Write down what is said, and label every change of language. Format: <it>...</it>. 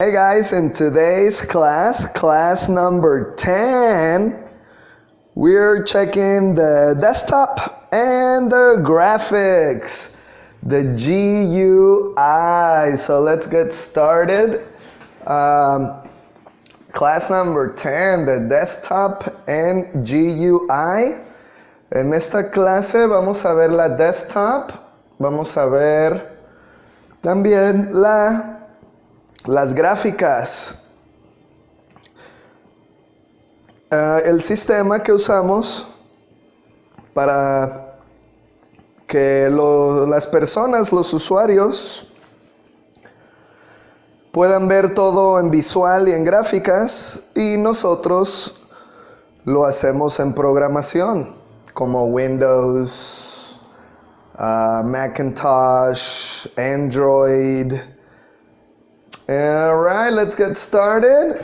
<en>Okay guys, in today's class number 10, we're checking the desktop and the graphics, the GUI. So let's get started. Class number 10, the desktop and GUI.</en> <es>En esta clase vamos a ver la desktop, vamos a ver también las gráficas. El sistema que usamos para que las personas, los usuarios, puedan ver todo en visual y en gráficas, y nosotros lo hacemos en programación, como Windows, Macintosh, Android.</es> <en>Alright, let's get started.</en>